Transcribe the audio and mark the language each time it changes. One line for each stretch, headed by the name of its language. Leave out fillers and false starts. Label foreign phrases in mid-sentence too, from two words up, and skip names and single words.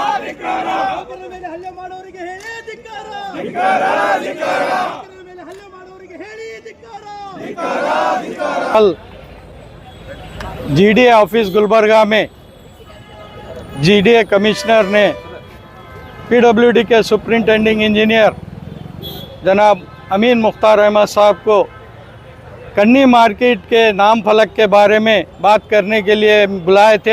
Kannada: ನೌಕರರ ಮೇಲೆ ಹಲ್ಲೆ ಮಾಡೋರಿಗೆ ಹೇಳಿ ಧಿಕ್ಕಾರ, ಮೇಲೆ ಹಲ್ಲೆ ಮಾಡೋರಿಗೆ ಹೇಳಿ ಧಿಕ್ಕಾರ।
Hindi: कल जीडीए ऑफिस गुलबर्गा में जीडीए कमिश्नर ने पीडब्ल्यूडी के
English: superintending engineer
Hindi: जनाब अमीन मुख्तार अहमद साहब को कन्नी मार्केट के नाम फलक के बारे में बात करने के लिए बुलाए थे।